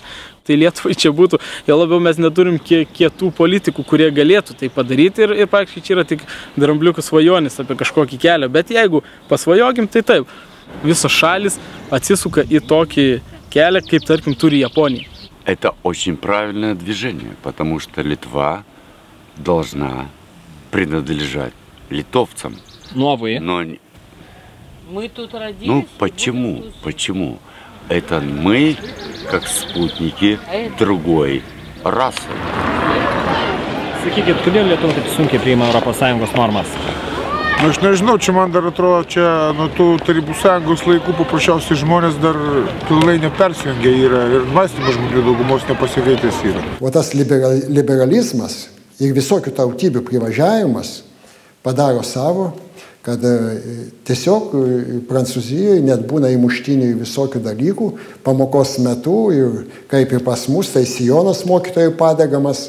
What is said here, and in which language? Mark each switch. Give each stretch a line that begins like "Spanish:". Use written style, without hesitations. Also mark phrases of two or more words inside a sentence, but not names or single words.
Lithuanian: Tai Lietuvai čia būtų, jau labiau mes neturim kietų politikų, kurie galėtų tai padaryti ir praktiškai čia yra tik drambliukų svajonis apie kažkokį kelią. Bet jeigu pasvajogim, tai taip, visos šalis atsisuka į tokį kelią, kaip tarkim turi Japonija.
Russian: Это очень правильное движение, потому что Литва должна принадлежать литовцам. Новые. Но... Мы тут родились. Ну, почему? Почему? Это мы, как спутники другой расы.
Lithuanian: Sakykit, kodėl Lietuva taip sunkiai priima ES normas? Nu, aš nežinau, čia man dar atrodo, čia nuo tų Tarybų Sąjungos laikų paprasčiausiai žmonės dar pilnai nepersijungia yra ir mąstymas žmonių daugumos nepasikeitęs yra. O tas liberalizmas ir visokių tautybių privažiavimas padaro savo, kad tiesiog Prancūzijoje net būna įmuštinių visokių dalykų pamokos metu ir kaip ir pas mus, tai sijonas mokytojų padegamas.